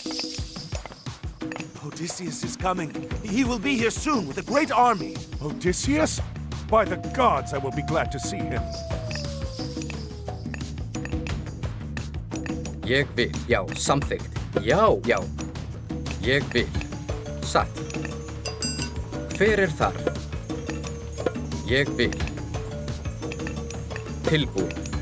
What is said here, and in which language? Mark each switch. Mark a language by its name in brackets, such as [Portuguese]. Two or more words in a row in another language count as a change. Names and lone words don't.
[English] Odysseus is coming. He will be here soon with a great army. Odysseus? By the gods, I will be glad to see him. [Icelandic] Ég vil. Já. Samþykkt. Já. Ég vil. Satt. Hver þar? Ég vil. Tilbúinn.